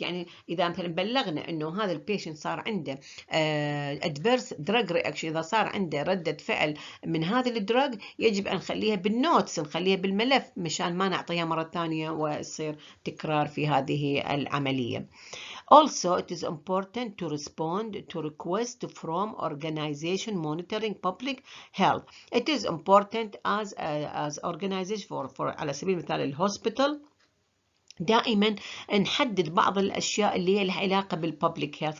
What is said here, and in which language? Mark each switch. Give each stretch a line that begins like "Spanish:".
Arabic: يعني إذا مثلا بلغنا أنه هذا البيشنت صار عنده
English: adverse drug reaction،
Arabic: إذا صار عنده ردة فعل من هذه الدراج، يجب أن نخليها بالنوتس، نخليها بالملف، مشان ما نعطيها مرة ثانية ويصير تكرار في هذه العملية.
English: Also, it is important to respond to requests from organization monitoring public health. It is important as organization for
Arabic: على سبيل المثال الهوسبيتال، دائما نحدد بعض الأشياء اللي هي لها علاقة بالببليك هيلث.